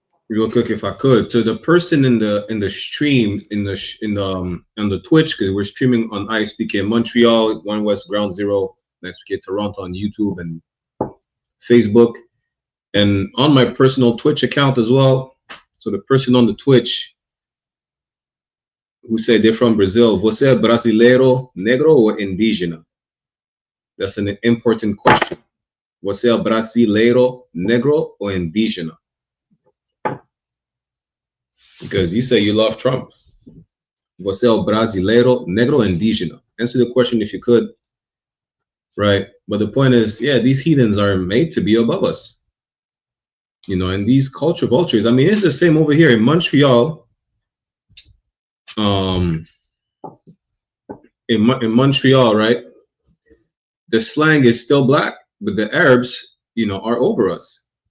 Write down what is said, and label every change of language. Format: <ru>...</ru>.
<en>Real quick, if I could, to the person in the stream on the Twitch, because we're streaming on I.S.U.P.K Montreal, 1Westgroundzero I.S.U.P.K Toronto on YouTube and Facebook, and on my personal Twitch account as well. So the person on the Twitch who said they're from Brazil,</en> <pt>você é brasileiro, negro ou indígena?</pt> <en>That's an important question.</en> <pt>Você é brasileiro, negro ou indígena?</pt> <en>Because you say you love Trump.</en> <pt>Você é brasileiro, negro ou indígena?</pt> <en>Answer the question if you could. Right? But the point is, yeah, these heathens are made to be above us. You know, and these culture vultures, I mean, it's the same over here in Montreal. In Montreal, right? The slang is still black, but the Arabs, you know, are over us.</en>